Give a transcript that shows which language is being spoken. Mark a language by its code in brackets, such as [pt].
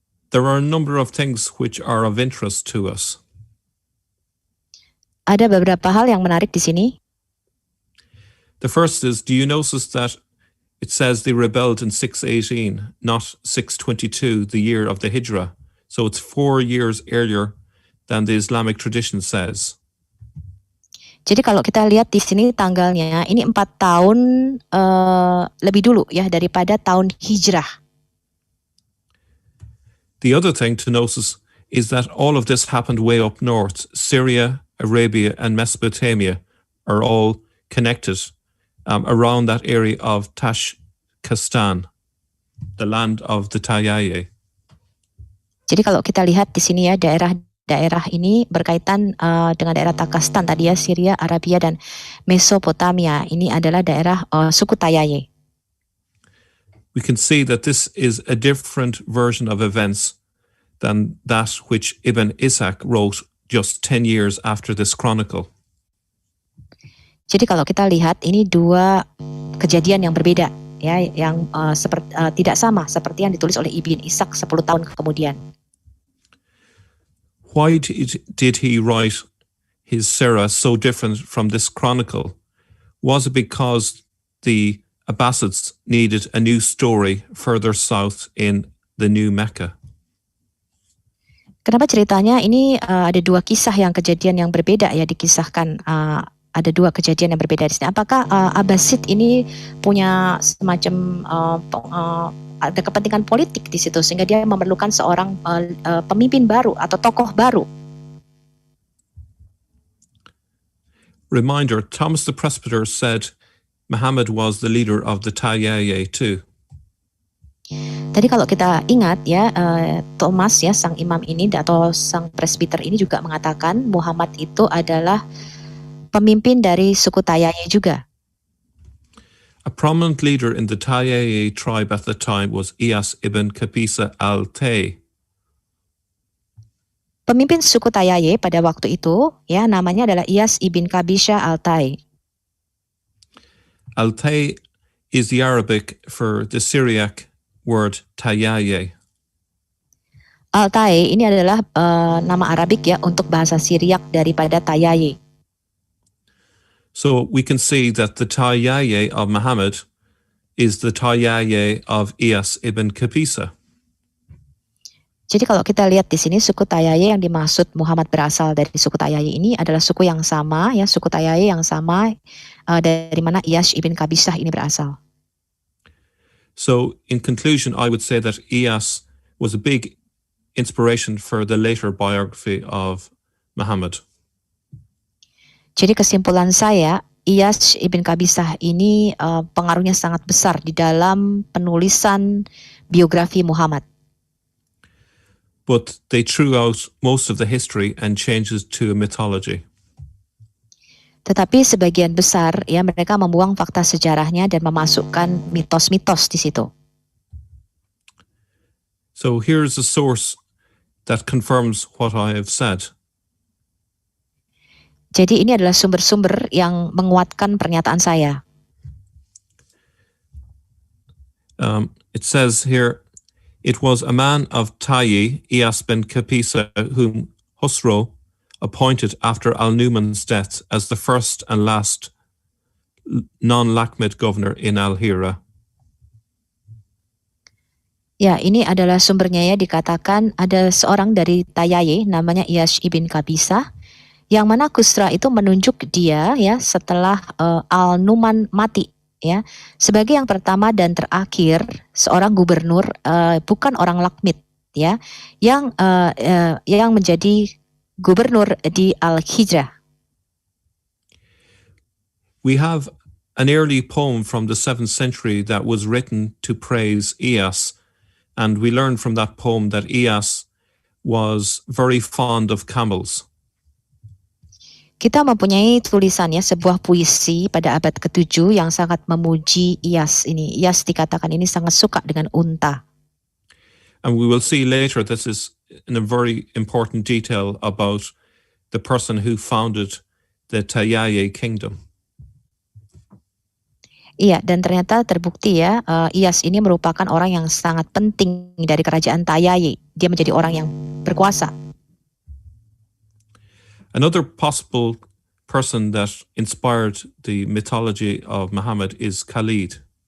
[en] There are a number of things which are of interest to us. [id] Ada beberapa hal yang menarik di sini. [en] The first is, do you notice that it says they rebelled in 618, not 622, the year of the Hijrah. So it's 4 years earlier than the Islamic tradition says. [id] Jadi kalau kita lihat di sini tanggalnya, ini 4 tahun lebih dulu ya daripada tahun Hijrah. [en] The other thing to notice is that all of this happened way up north. Syria, Arabia, and Mesopotamia are all connected around that area of Tashkistan, the land of the Tayyaye. [id] Jadi kalau kita lihat di sini ya daerah ini berkaitan dengan daerah Takastan tadi ya, Syria, Arabia dan Mesopotamia. Ini adalah daerah suku Tayyaye. [en] We can see that this is a different version of events than that which Ibn Ishaq wrote just 10 years after this chronicle. [id] Jadi kalau kita lihat ini dua kejadian yang berbeda ya, yang tidak sama seperti yang ditulis oleh Ibn Ishaq 10 tahun kemudian. [en] Why did he write his Sirah so different from this chronicle? Was it because the Abbasids needed a new story further south in the new Mecca? [id] Kenapa ceritanya ini ada dua kisah yang berbeda ya dikisahkan, ada dua kejadian yang berbeda di sini. Apakah Abbasid ini punya semacam ada kepentingan politik di situ sehingga dia memerlukan seorang pemimpin baru atau tokoh baru? [en] Reminder, Thomas the Presbyter said Muhammad was the leader of the Tayyaye too. [id] Tadi kalau kita ingat ya, Thomas ya sang imam ini atau sang presbiter ini juga mengatakan Muhammad itu adalah pemimpin dari suku Tayyaye juga. [en] A prominent leader in the Tayyaye tribe at the time was Iyas ibn Qabisa al-Tay. [id] Pemimpin suku Tayyaye pada waktu itu ya namanya adalah Iyas ibn Qabisa al-Tay. [en] Al-Tay is the Arabic for the Syriac word Tayyaye. [id] Al-Tay ini adalah nama Arabik ya untuk bahasa Syriak daripada Tayyaye. [en] So we can see that the Tayyaye of Muhammad is the Tayyaye of Iyas ibn Qabisa. [id] Jadi kalau kita lihat di sini suku Tayyaye yang dimaksud Muhammad berasal dari suku Tayyaye ini adalah suku yang sama ya, suku Tayyaye yang sama dari mana Iyas ibn Qabisah ini berasal. [en] So in conclusion, I would say that Iyas was a big inspiration for the later biography of Muhammad. [id] Jadi kesimpulan saya, Iyas ibn Qabisah ini pengaruhnya sangat besar di dalam penulisan biografi Muhammad. [en] But they threw out most of the history and changed it to a mythology. [id] Tetapi sebagian besar ya mereka membuang fakta sejarahnya dan memasukkan mitos-mitos di situ. [en] So here's a source that confirms what I have said. [id] Jadi ini adalah sumber-sumber yang menguatkan pernyataan saya. [en] It says here, it was a man of Tayyi, Iyas bin Qabisa, whom Husro appointed after Al-Numan's death as the first and last non-Lakhmid governor in Al-Hira. [id] Ya, ini adalah sumbernya ya, dikatakan ada seorang dari Tayyaye namanya Iyas ibn Qabisah yang mana Khusra itu menunjuk dia ya setelah Al-Numan mati ya sebagai yang pertama dan terakhir seorang gubernur bukan orang Lakhmid ya, yang menjadi gubernur di Al-Hijrah. [en] We have an early poem from the 7th century that was written to praise Iyas, and we learn from that poem that Iyas was very fond of camels. [id] Kita mempunyai tulisannya sebuah puisi pada abad ke-7 yang sangat memuji Iyas ini. Iyas dikatakan ini sangat suka dengan unta. [en] And we will see later this is in a very important detail about the person who founded the Tayaye kingdom. [id] Iya, dan ternyata terbukti ya, Iyas ini merupakan orang yang sangat penting dari kerajaan Tayaye. Dia menjadi orang yang berkuasa. [en] Another possible person that inspired the mythology of Muhammad is Khalid.